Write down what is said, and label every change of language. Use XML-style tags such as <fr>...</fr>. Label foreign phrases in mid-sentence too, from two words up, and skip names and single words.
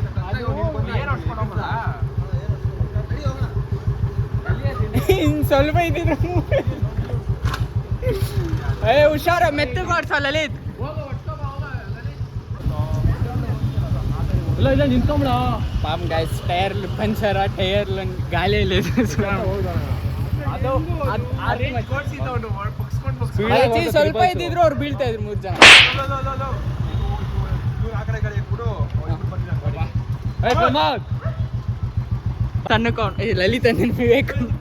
<kn>ಸ್ವಲ್ಪ ಇದ್ದಿದ್ರು. ಹುಷಾರ, ಮೆತ್ತಗೆ ಮಾಡ್ಸ ಲಲಿತ್. ನಿಂತ್ಕೊಂಬಿಡ</kn> <te>పాపం గైస్ టైర్లు పంచర్, టైర్లు గాలి లేదు.</te> <kn>ಸ್ವಲ್ಪ ಇದ್ದಿದ್ರು ಅವ್ರು ಬೀಳ್ತಾ ಇದ್ರು 3 ಜನ. ತನ್ನಕೊಂಡು ಲಲಿತ ನೆನಪಿಬೇಕು.</kn>